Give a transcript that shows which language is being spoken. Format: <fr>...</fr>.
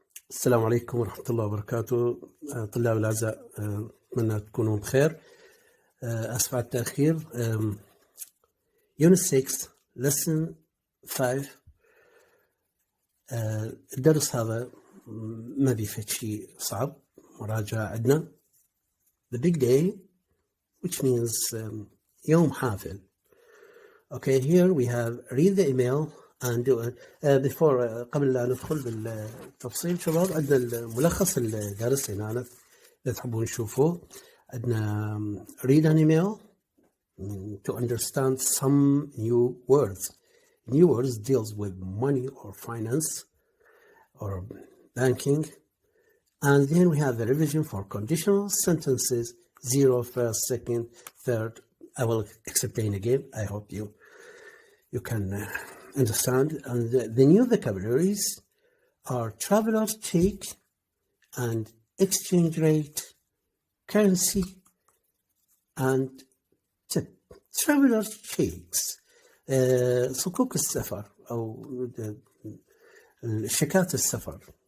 <ar>السلام عليكم ورحمة الله وبركاته. طلاب الأعزاء، أتمنى تكونوا بخير. أسف على التأخير.</ar> <en>Unit 6 Lesson 5.</en> <ar>الدرس هذا ما بيفيد شيء صعب، مراجعة عندنا.</ar> <en>The big day, which means</en> <ar>يوم حافل.</ar> <en>Okay, here we have read the email and do it.</en> <ar>Before قبل لا ندخل بالتفصيل شباب، عندنا ملخص الدرس هنا إذا تحبون تشوفوه.</ar> <en>عندنا read an email to understand some new words. New words deals with money or finance or banking. And then we have the revision for conditional sentences, 0, first, second, third. I will explain again. I hope you can understand. And the new vocabularies are traveler's check and exchange rate, currency, and tip. Traveler's checks</en> <ar>صكوك السفر أو شيكات السفر.</ar>